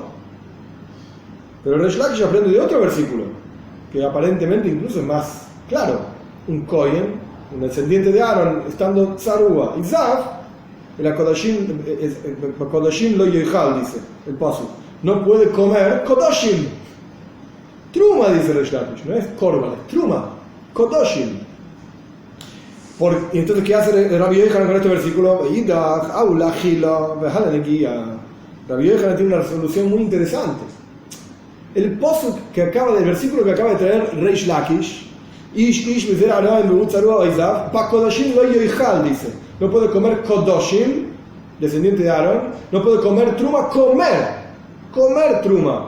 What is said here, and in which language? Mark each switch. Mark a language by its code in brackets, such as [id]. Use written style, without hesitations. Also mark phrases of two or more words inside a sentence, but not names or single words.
[es] Pero Reish Lakish aprende de otro versículo, que aparentemente incluso es más claro. Un kohen, un descendiente de Aarón, estando tzarua y zav, el [he] קדשים לא יאכל, [es] dice el paso. No puede comer kodashim. Truma, dice Reish Lakish, no es korban, es truma. Kodashim. Y entonces, ¿qué hace Rabbi Yochanan con este versículo? Rabbi Yochanan tiene una resolución muy interesante. El pasuk del versículo que acaba de traer Reish Lakish, dice, no puede comer kodoshim, descendiente de Aarón, no puede comer truma, comer truma.